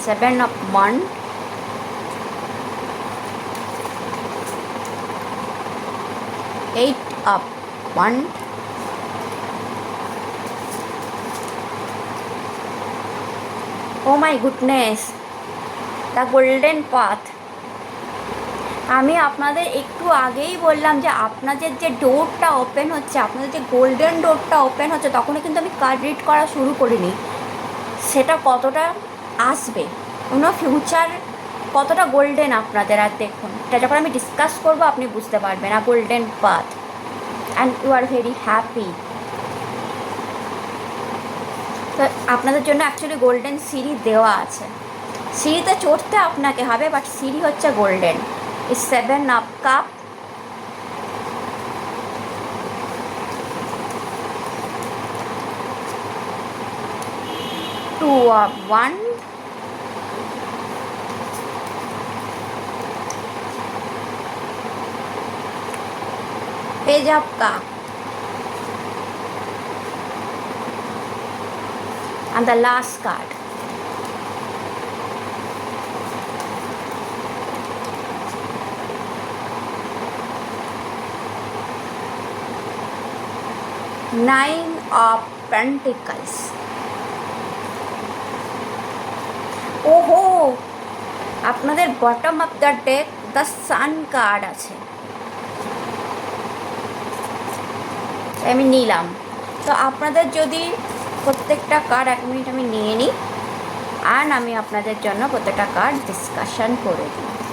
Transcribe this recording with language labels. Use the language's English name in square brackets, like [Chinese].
[English] 7 of Wand, Eight of Wand, oh my goodness, the golden path. [Bangla] আমি আপনাদের একটু আগেই বললাম যে আপনাদের যে ডোরটা ওপেন হচ্ছে, আপনাদের যে গোল্ডেন ডোরটা ওপেন হচ্ছে, তখনই কিন্তু আমি কার্ড রিড করা শুরু করিনি। সেটা কতটা আসবে, কোনো ফিউচার কতটা গোল্ডেন আপনাদের, আর দেখুন এটা যখন আমি ডিসকাস করবো আপনি বুঝতে পারবেন। [English] আর golden path, and you are very happy. [Bangla] তো আপনাদের জন্য অ্যাকচুয়ালি গোল্ডেন সিঁড়ি দেওয়া আছে, সিঁড়িতে চড়তে আপনাকে হবে, বাট সিঁড়ি হচ্ছে golden. [English] is 7 of cup, Two of Wand, Page of Cup, and the last card, Nine of Pentacles. [Bangla] ওহো, আপনাদের bottom of the deck the sun card আছে, আমি নিলাম। তো আপনাদের যদি প্রত্যেকটা কার্ড 1 মিনিট আমি নিয়ে নিই, আর আমি আপনাদের জন্য প্রত্যেকটা কার্ড ডিসকাশন করে দিই।